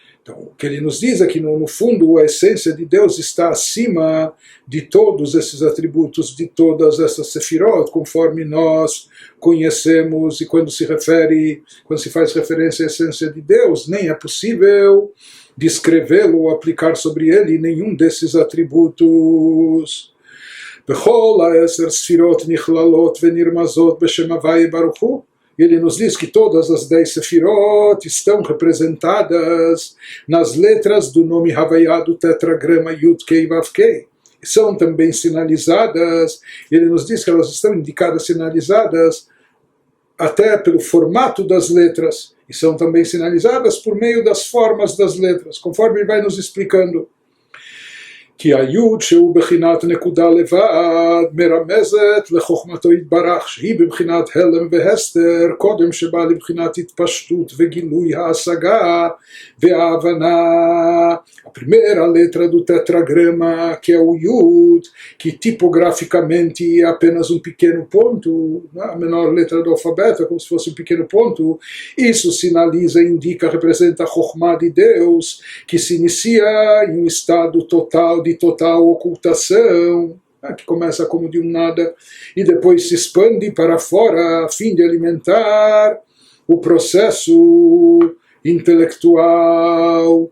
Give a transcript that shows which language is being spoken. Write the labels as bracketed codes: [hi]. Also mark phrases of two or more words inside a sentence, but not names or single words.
[pt] Então, o que ele nos diz é que, no fundo, a essência de Deus está acima de todos esses atributos, de todas essas sefirot, conforme nós conhecemos, e quando se faz referência à essência de Deus, nem é possível descrevê-lo ou aplicar sobre ele nenhum desses atributos. [he] בכל העשר ספירות נכללות ונרמזות בשם הוי׳ ברוך הוא. [pt] Ele nos diz que todas as 10 sefirot estão representadas nas letras do nome Havaiá do tetragrama [he] יוד קי ואו קי. [pt] São também sinalizadas, ele nos diz que elas estão indicadas, sinalizadas até pelo formato das letras, e são também sinalizadas por meio das formas das letras, conforme ele vai nos explicando. [he] כי היוד שהוא בחינת נקודה לבד מרמזת לחוכמתו יתברך שהיא בבחינת הלם והסתר קודם שבא לבחינת התפשטות וגילוי ההשגה וההבנה. [pt] A primeira letra do tetragrama, que é o Yud, que tipograficamente é apenas um pequeno ponto, a menor letra do alfabeto, é como se fosse um pequeno ponto, isso sinaliza, indica, representa a Chokhmah de Deus, que se inicia em um estado total de total ocultação, que começa como de um nada e depois se expande para fora a fim de alimentar o processo intelectual.